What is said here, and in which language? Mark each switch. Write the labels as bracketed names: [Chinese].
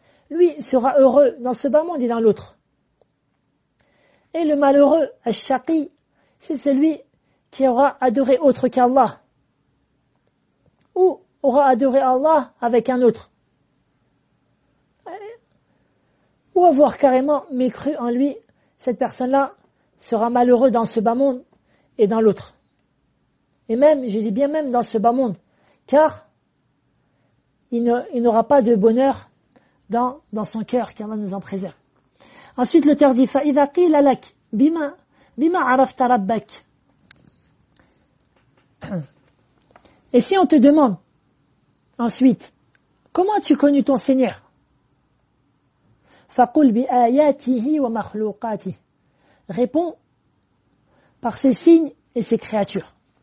[French] Lui sera heureux dans ce bas monde et dans l'autre. Et le malheureux, ash-shaqi, c'est celui qui aura adoré autre qu'Allah ou aura adoré Allah avec un autre ou avoir carrément mécru en lui. Cette personne-là sera malheureux dans ce bas monde et dans l'autre. Et même, je dis bien même dans ce bas monde, car il n'aura pas de bonheur dans son cœur, qu'Allah nous en préserve. Ensuite, l'auteur dit [Arabic] فَإِذَا قِيلَ لَكَ بِمَا عَرَفْتَ رَبَّكَ. [French] Et si on te demande ensuite, comment as-tu connu ton Seigneur? [Arabic] فَقُلْ بِآيَاتِهِ وَمَخْلُوقَاتِهِ. [French] Réponds par ses signes et ses créatures.